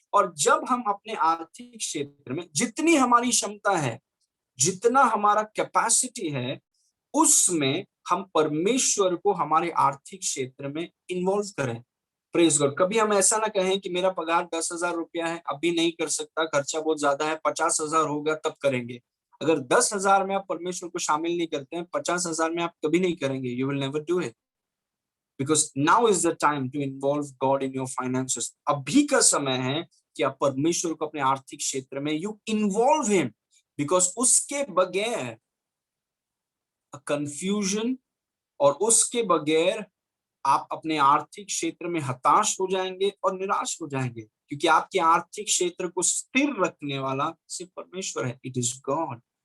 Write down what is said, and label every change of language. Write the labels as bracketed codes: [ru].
[hi] और जब हम अपने आर्थिक क्षेत्र में जितनी हमारी क्षमता है, जितना हमारा कैपेसिटी है, उसमें हम परमेश्वर को हमारे आर्थिक क्षेत्र में इन्वॉल्व करें. [en] Praise God. [hi] कभी हम ऐसा ना कहें कि मेरा पगार 10,000 रुपया है, अभी नहीं कर सकता, खर्चा बहुत ज्यादा है, 50,000 होगा तब करेंगे. अगर 10,000 में आप परमेश्वर को शामिल नहीं करते हैं, 50,000 में आप कभी नहीं करेंगे. [en] You will never do it. Because now is the time to involve God in your finances. [hi] अभी का समय है कि आप परमेश्वर को अपने आर्थिक क्षेत्र में [en] you involve him, because [hi] उसके बगैर confusion और उसके बगैर आप अपने आर्थिक क्षेत्र में हताश हो जाएंगे और निराश हो जाएंगे, क्योंकि आपके आर्थिक क्षेत्र को स्थिर रखने वाला सिर्फ परमेश्वर है. [en] It is God.